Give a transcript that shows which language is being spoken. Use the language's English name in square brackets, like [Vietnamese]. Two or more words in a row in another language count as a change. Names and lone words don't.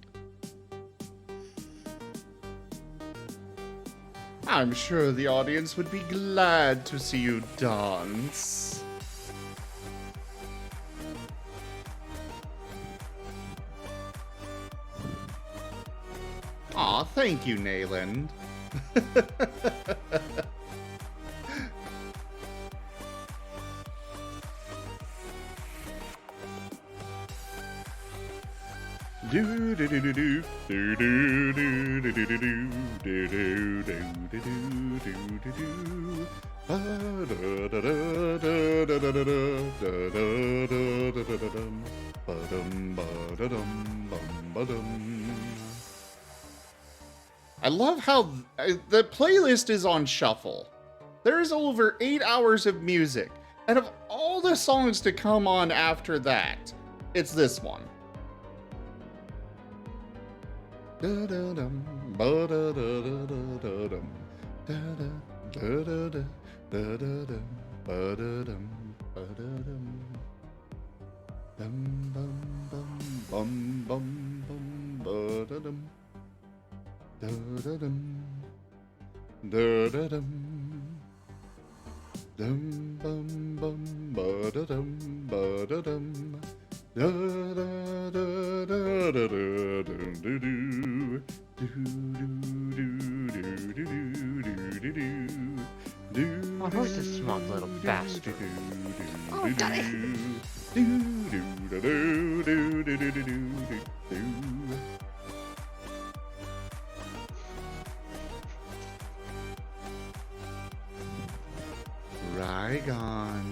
[English] I'm sure the audience would be glad to see you dance. Aw, thank you, Nayland. Do do do do do do do do do do do do do do do do do do. Da da da da da da da da da da da da. Ba-dum ba-da-dum bum ba-dum. I love how the playlist is on shuffle. There's over 8 hours of music, and of all the songs to come on after that, it's this one. Da-da-dum, ba-da-da-da-da-dum, da-da, da-da-da, da-da-dum, ba-da-dum, ba-da-dum. Dum bum bum bum bum bum ba-da-dum. Da-da-dum, da-da-dum, dum bum bum ba-da-dum, ba-da-dum, da-da-da-da-da-da-dum-do-do, do-do-do-do-do-do-do-do. Oh, who's this smart little bastard? Oh, got it. Rygon,